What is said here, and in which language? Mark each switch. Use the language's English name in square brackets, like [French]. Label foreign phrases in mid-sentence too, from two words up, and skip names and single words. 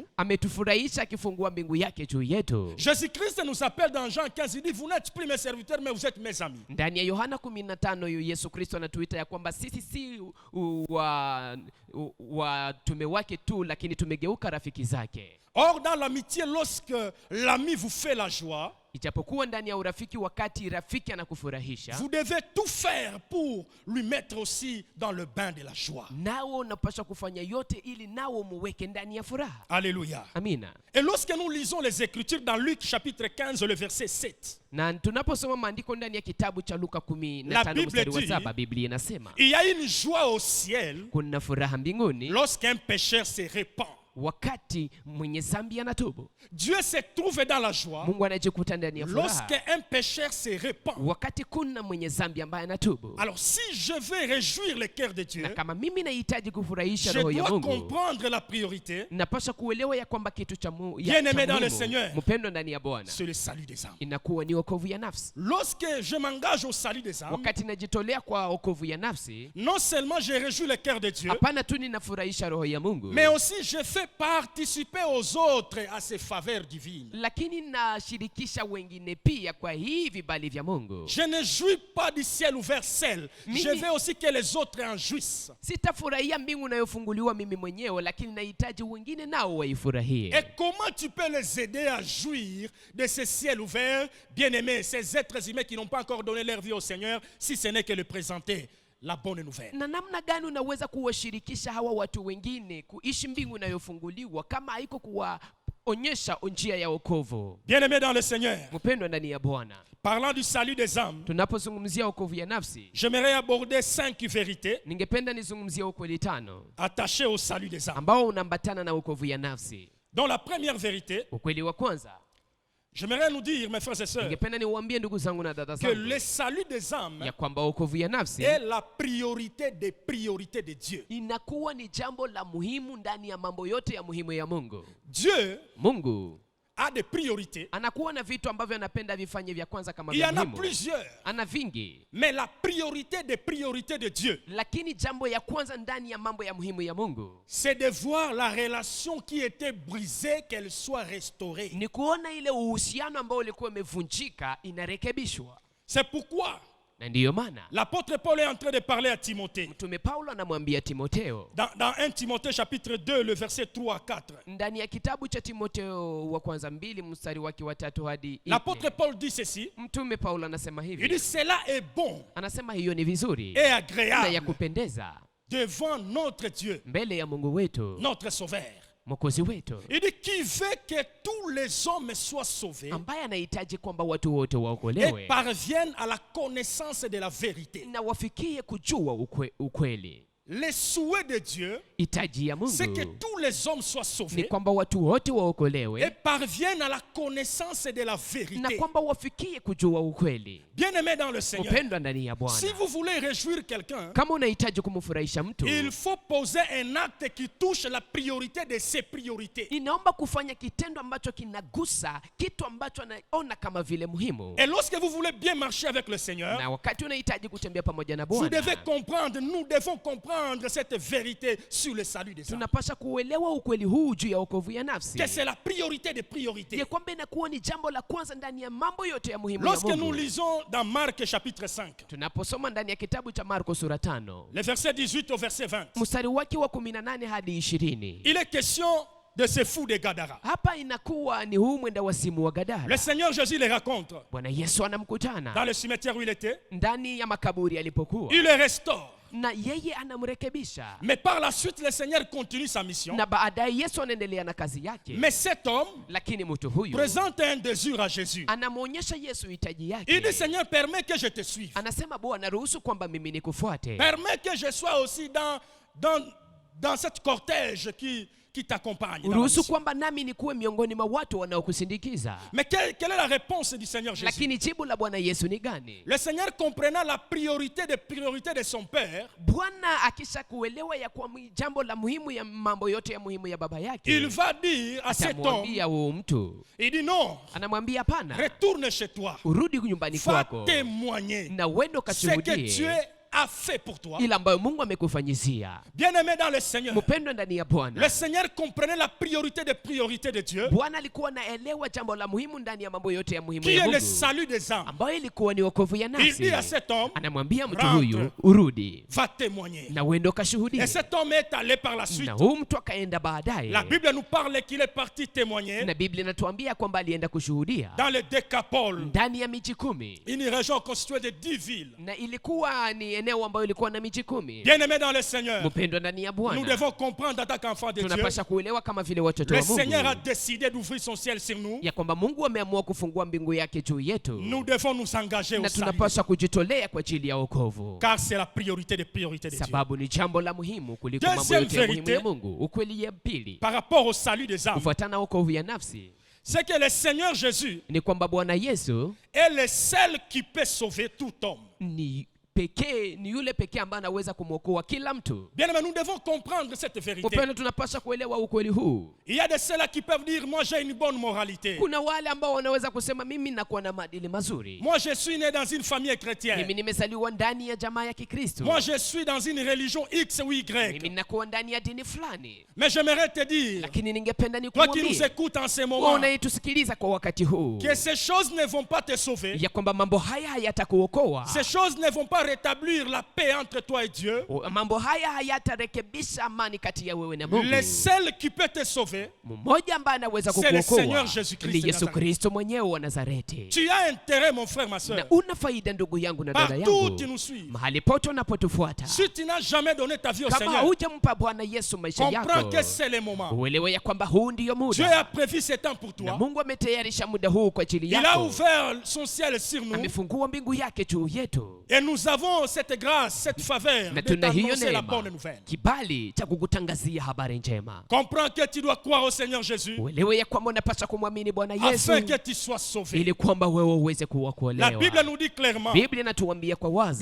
[Swahili] ametufurahisha akifungua mbingu yake juu yetu. [French] Jésus-Christ nous appelle dans Jean 15, il dit, vous n'êtes plus mes serviteurs, mais vous êtes mes amis. [Swahili] Ndani ya Yohana 15 yu Yesu Kristo anatuita ya kwamba sisi si watume wake tu, lakini tumegeuka rafiki zake. [French] Or, dans l'amitié, lorsque l'ami vous fait la joie, [Swahili] Ijapokuwa ndani ya urafiki, wakati rafiki anakufurahisha, [French] vous devez tout faire pour lui mettre aussi dans le bain de la joie. [Swahili] nao unapaswa kufanya yote ili nao muweke ndani ya furaha. [French] Alléluia. [Swahili] Amina. [French] Et lorsque nous lisons les Écritures dans Luc chapitre 15, le verset 7, [Swahili] Na tunaposoma maandiko ndani ya kitabu cha Luka [French] La 15 Bible [Swahili] mstari wa [French] dit, [Swahili] 7, Biblia inasema [French] il y a une joie au ciel [Swahili] kuna furaha mbinguni [French] lorsqu'un pécheur se répand. [Swahili] wakati mwenye dhambi anatubu. [French] Dieu se trouve dans la joie [Swahili] Mungu anajikuta ndani ya furaha [French] lorsqu'un pécheur se répand. [Swahili] wakati kuna mwenye dhambi ambaye anatubu. [French] Alors si je veux réjouir le cœur de Dieu, [Swahili] Na kama mimi nahitaji kufurahisha [French] je [Swahili] roho ya [French] dois [Swahili] Mungu, [French] comprendre la priorité, [Swahili] napaswa kuelewa ya kwamba kitu cha [French] Bien-aimé dans le Seigneur, [Swahili] mpendo ndani ya Bwana [French] c'est le salut des âmes. [Swahili] inakuwa ni wokovu ya nafsi. [French] Lorsque je m'engage au salut des âmes, [Swahili] Wakati najitolea kwa wokovu ya nafsi, [French] non seulement je réjouis le cœur de Dieu, [Swahili] hapana tu ninafurahisha roho ya Mungu, [French] mais aussi je fais participer aux autres à ces faveurs divines. [Swahili] lakini nashirikisha wengine pia kwa hii vibali vya Mungu. [French] Je ne jouis pas du ciel ouvert seul. Je veux aussi que les autres en jouissent. [Swahili] Sitafurahia mbingu inayofunguliwa mimi mwenyewe, lakini nahitaji wengine nao waifurahie. [French] Et comment tu peux les aider à jouir de ce ciel ouvert, bien-aimés, ces êtres humains qui n'ont pas encore donné leur vie au Seigneur, si ce n'est que le présenter la bonne nouvelle. [Swahili] Na namna gani unaweza kuwashirikisha hawa watu wengine kuishi mbingu inayofunguliwa kama haiko kuwaonyesha njia ya wokovu? [French] Bien-aimés dans le Seigneur, [Swahili] Mpendwa ndani ya Bwana, [French] parlant du salut des âmes, [Swahili] tunapozungumzia wokovu ya nafsi, [French] j'aimerais aborder 5 vérités [Swahili] ningependa nizungumzie ukweli 5 [French] attachées au salut des âmes. [Swahili] ambao unaambatana na wokovu ya nafsi. [French] Dans la première vérité, [Swahili] Ukweli wa kwanza, [French] j'aimerais nous dire, mes frères et sœurs, [Swahili] ningependa niwaambie ndugu zangu na dada [French] que [Swahili] zangu [French] le salut des âmes [Swahili] ya kwamba wokovu ya nafsi [French] est la priorité des priorités de Dieu. [Swahili] inakuwa ni jambo la muhimu ndani ya mambo yote ya muhimu ya Mungu. [French] Dieu [Swahili] Mungu [French] a des priorités. [Swahili] anakuwa na vitu ambavyo anapenda vifanye vya kwanza kama [French] Il y [Swahili] vya [French] en a [Swahili] muhimu. [French] plusieurs. [Swahili] Ana vingi, [French] Mais la priorité des priorités de Dieu, [Swahili] lakini jambo ya kwanza ndani ya mambo ya muhimu ya Mungu [French] c'est de voir la relation qui était brisée, qu'elle soit restaurée. [Swahili] ni kuona ile uhusiano ambao ulikuwa umevunjika inarekebishwa. [French] C'est pourquoi [Swahili] Na ndiyo maana [French] l'apôtre Paul est en train de parler à Timothée. [Swahili] Mtume Paulo anamwambia Timotheo [French] Dans 1 Timothée chapitre 2, le verset 3 à 4. [Swahili] ndani ya kitabu cha Timotheo wa kwanza 2 mstari wake wa 3 hadi 4. [French] L'apôtre Paul dit ceci. [Swahili] Mtume Paulo anasema [French] Il [Swahili] hivi, [French] dit, cela est bon [Swahili] anasema hiyo ni vizuri [French] et [Swahili] na ya [French] agréable [Swahili] kupendeza [French] devant notre Dieu, [Swahili] mbele ya Mungu wetu, [French] notre Sauveur. [Swahili] Mwokozi wetu, [French] Il dit qui veut que tous les hommes soient sauvés [Swahili] ambaye anahitaji kwamba watu wote [French] et [Swahili] waokolewe [French] parviennent à la connaissance de la vérité. [Swahili] na wafikie kujua ukweli. [French] Le souhait de Dieu, [Swahili] Hitaji ya Mungu [French] c'est que tous les hommes soient [Swahili] ni [French] sauvés [Swahili] kwamba watu wote [French] et [Swahili] waokolewe [French] parviennent à la connaissance de la [Swahili] na [French] vérité. [Swahili] kwamba wafikie kujua ukweli. [French] Bien-aimés dans le Seigneur, [Swahili] Mpendwa ndani ya Bwana, [French] si vous voulez réjouir quelqu'un, [Swahili] kama unahitaji kumfurahisha mtu, [French] il faut poser un acte qui touche la priorité de ses priorités. [Swahili] inaomba kufanya kitendo ambacho kinagusa kitu ambacho anaona kama vile muhimu. [French] Et lorsque vous voulez bien marcher avec le Seigneur, [Swahili] Na wakati unahitaji kutembea pamoja na [French] vous devez [Swahili] Bwana, [French] comprendre, nous devons comprendre cette vérité sur le salut des âmes. [Swahili] tunapaswa kuelewa ukweli huu juu ya wokovu ya nafsi, [French] Que c'est la priorité des priorités. [Swahili] ya kwamba inakuwa ni jambo la kwanza ndani ya mambo yote ya muhimu ya [French] Lorsque nous [Swahili] Mungu. [French] lisons dans Marc chapitre 5, [Swahili] Tunaposoma ndani ya kitabu cha Marko sura 5 [French] le verset 18 au verset 20, [Swahili] mstari wake wa 18 hadi 20, [French] il est question de ce fou de Gadara. [Swahili] hapa inakuwa ni huu mwenda wasimu wa [French] Le [Swahili] Gadara. [French] Seigneur Jésus les rencontre [Swahili] Bwana Yesu anamkutana [French] dans le cimetière où il était. [Swahili] ndani ya makaburi alipokuwa, [French] Il le restaure. [Swahili] na yeye anamrekebisha, [French] Mais par la suite, le Seigneur continue sa mission. [Swahili] na baadaye Yesu anaendelea na kazi yake. [French] Mais cet homme [Swahili] Lakini mtu huyu [French] présente un désir à Jésus. [Swahili] anamwonyesha Yesu hitaji [French] Il [Swahili] yake. [French] dit, Seigneur, permets que je te suive. [Swahili] Anasema, Bwana, ruhusu kwamba mimi nikufuate, [French] Permets que je sois aussi dans cette cortège qui t'accompagne. dans la [Swahili] ruhusu [French] mission. [Swahili] kwamba nami nikuwe miongoni mwa watu wanaokusindikiza. [French] Mais quelle est la réponse du Seigneur Jésus? [Swahili] Lakini jibu la Bwana Yesu ni gani? [French] Le Seigneur, comprenant la priorité des priorités de son Père, [Swahili] Bwana akisha kuelewa ya kwa jambo la muhimu ya mambo yote ya muhimu ya baba yake, [French] il va dire à cet homme, [Swahili] atamwambia huyu mtu, [French] il dit non, [Swahili] anamwambia hapana, [French] retourne chez toi, [Swahili] urudi nyumbani [French] va [Swahili] kwako [French] témoigner [Swahili] na uende [French] ce que [Swahili] ukashuhudie [French] Dieu a fait pour toi. [Swahili] ile ambayo Mungu amekufanyizia. [French] Bien-aimé dans le Seigneur, [Swahili] Mpendwa ndani ya Bwana, [French] le Seigneur comprenait la priorité des priorités de Dieu, [Swahili] Bwana alikuwa anaelewa jambo la muhimu ndani ya mambo yote ya muhimu [French] qui [Swahili] ya [French] est le [Swahili] Mungu, [French] salut des âmes. [Swahili] ambayo ilikuwa ni wokovu ya [French] Il [Swahili] nafsi. [French] dit à cet homme, [Swahili] Anamwambia mtu [French] rentre, [Swahili] huyu, urudi [French] va témoigner. [Swahili] na uende ukashuhudie. [French] Et cet homme est allé par la suite. [Swahili] Na huyu mtu akaenda baadaye, [French] La Bible nous parle qu'il est parti témoigner [Swahili] na Biblia inatuambia kwamba alienda kushuhudia [French] dans le Décapole, [Swahili] ndani ya miji 10, [French] une région constituée de 10 villes. [Swahili] na ilikuwa ni eneo ambayo ilikuwa na miji 10. [French] Bien-aimé dans le Seigneur, [Swahili] Mpendwa ndani ya [French] nous [Swahili] Bwana, [French] devons comprendre en tant qu'enfants de Dieu, [Swahili] tunapaswa kuelewa kama vile watoto [French] le [Swahili] wa Mungu [French] Seigneur a décidé d'ouvrir son ciel sur nous. [Swahili] ya kwamba Mungu ameamua kufungua mbingu yake juu yetu, [French] Nous devons nous engager [Swahili] na [French] au salut, [Swahili] tunapaswa kujitolea kwa ajili ya wokovu, [French] car c'est la priorité des priorités de Dieu. [Swahili] sababu ni jambo la muhimu kuliko [French] Deuxième [Swahili] mambo yote ya muhimu [French] vérité, [Swahili] ya Mungu. Ukweli ya pili [French] Par rapport au salut des âmes, [Swahili] kufuatana na wokovu ya nafsi [French] c'est que le Seigneur Jésus [Swahili] ni kwamba Bwana Yesu [French] est le seul qui peut sauver tout homme. [Swahili] ni pekee, ni yule pekee ambaye anaweza kumwokoa kila mtu. [French] Bien aimé, nous devons comprendre cette vérité. [Swahili] Mpendwa, tunapaswa kuelewa ukweli huu. [French] Il y a de ceux-là qui peuvent dire moi j'ai une bonne moralité. [Swahili] Kuna wale ambao wanaweza kusema mimi nakuwa na maadili mazuri. [French] Moi je suis né dans une famille chrétienne. [Swahili] Mimi nimezaliwa ndani ya jamaa ya Kikristo. [French] Moi je suis dans une religion X ou Y. [Swahili] Mimi nakuwa ndani ya dini fulani. [French] Mais j'aimerais te dire, [Swahili] Lakini ningependa [French] toi qui nous [Swahili] nikuambie, [French] écoutes en ce [Swahili] wewe [French] moment, [Swahili] unayetusikiliza kwa wakati huu, [French] que ces choses ne vont pas te sauver. [Swahili] ya kwamba mambo haya hayatakuokoa. [French] Ces choses ne vont pas rétablir la paix entre toi et Dieu. [Swahili] Mambo haya hayatarekebisha amani kati ya wewe na Mungu. [French] Le seul qui peut te sauver, [Swahili] Mmoja ambaye anaweza [French] c'est le Seigneur [Swahili] kukuokoa [French] Jésus-Christ [Swahili] ni [French] de [Swahili] Yesu [French] Nazareth. [Swahili] Kristo mwenyewe wa Nazareti. [French] Tu as intérêt, mon frère, ma soeur, [Swahili] Na una faida ndugu yangu na dada [French] partout où [Swahili] yangu, [French] tu nous suis. [Swahili] mahali pote unapotufuata. [French] Si tu n'as jamais donné ta vie au [Swahili] Kama [French] Seigneur, [Swahili] hujampa Bwana Yesu maisha [French] comprends [Swahili] yako, [French] que c'est le moment. [Swahili] uelewe ya kwamba huu ndio [French] Dieu [Swahili] muda, [French] a prévu ce temps pour [Swahili] na [French] toi. [Swahili] Mungu ametayarisha muda huu kwa ajili [French] Il a [Swahili] yako. [French] ouvert son ciel sur nous. [Swahili] Amefungua mbingu yake juu yetu, [French] Et nous avons cette grâce, cette faveur [Swahili] na [French] de [Swahili] tuna hiyo [French] t'annoncer la [Swahili] neema, [French] bonne nouvelle. [Swahili] kibali cha kukutangazia habari njema. [French] Comprends que tu dois croire au Seigneur Jésus [Swahili] Uelewe ya kwamba unapaswa kumwamini Bwana Yesu [French] afin que tu sois sauvé. [Swahili] ili kwamba wewe uweze [French] La [Swahili] kuokolewa. [French] Bible nous dit clairement [Swahili] Biblia inatuambia kwa wazi